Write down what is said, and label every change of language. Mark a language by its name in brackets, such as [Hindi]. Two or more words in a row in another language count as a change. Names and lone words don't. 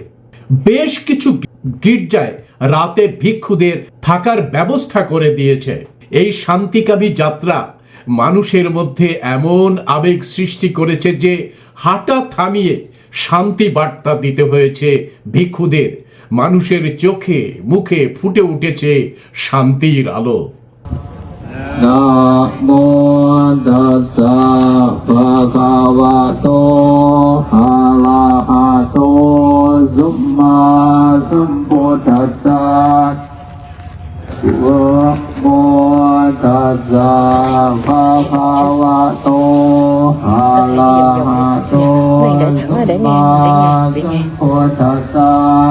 [Bangla] বেশ কিছু গির্জায় রাতে ভিক্ষুদের থাকার ব্যবস্থা করে দিয়েছে। এই শান্তিকামী যাত্রা মানুষের মধ্যে এমন আবেগ সৃষ্টি করেছে যে হাঁটা থামিয়ে শান্তি বার্তা দিতে হয়েছে ভিক্ষুদের। মানুষের চোখে মুখে ফুটে উঠেছে শান্তির আলো। [Pali] Namo tassa bhagavato arahato samma sambuddhassa. Namo tassa bhagavato arahato samma sambuddhassa.